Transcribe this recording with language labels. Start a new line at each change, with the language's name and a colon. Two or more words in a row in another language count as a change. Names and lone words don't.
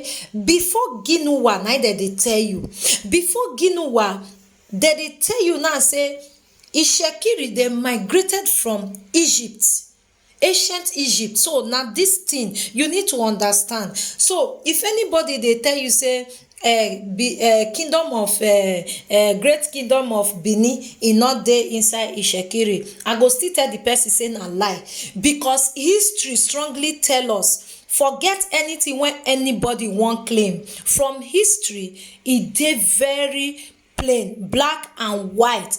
Nigerian Pidgin: Before Ginuwa, neither they tell you. Before Ginuwa, they tell you now say Itshekiri they migrated from Egypt, ancient Egypt. So now this thing you need to understand. So if anybody they tell you say kingdom of great kingdom of Benin e not dey inside Itshekiri, I go still tell the person say na lie, because history strongly tell us forget anything when anybody wan claim. From history e dey very plain, black and white.